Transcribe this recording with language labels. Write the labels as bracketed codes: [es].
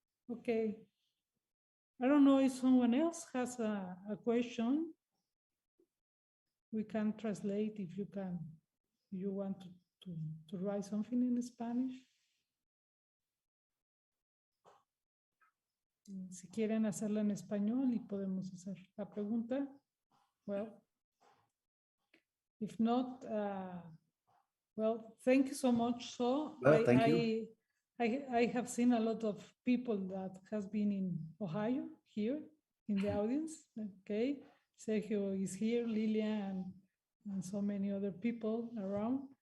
[en] Okay. I don't know if someone else has a question. We can translate if you can. You want to write something in Spanish. [es] Si quieren hacerla en español y podemos hacer la pregunta. [en] Well, if not, well, thank you so much. So well, thank you. I have seen a lot of people that has been in Ohio here in the audience. Okay, Sergio is here, Lilia, and so many other people around.